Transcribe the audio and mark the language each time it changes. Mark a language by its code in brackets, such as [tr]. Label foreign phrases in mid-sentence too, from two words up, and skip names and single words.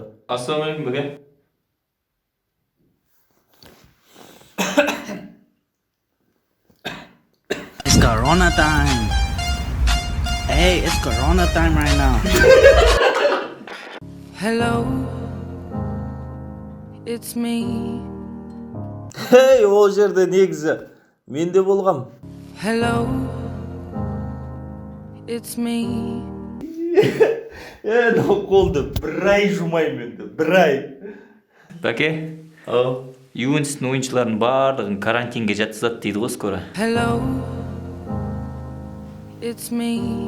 [kk] Ассалаумағалейкум, Бәке. [en] It's Corona time. Hey, it's Corona time right now. Hello, it's me. [kk] Hey, ол жерде негізі мен де болғам. [en] Hello, it's me. [kk] Қолды бір ай жумайым енді, бір ай. Бәке, Ювентустың ойыншыларын барлығын карантинге жатқызады дейді ғой скоро. [en] Hello, it's me.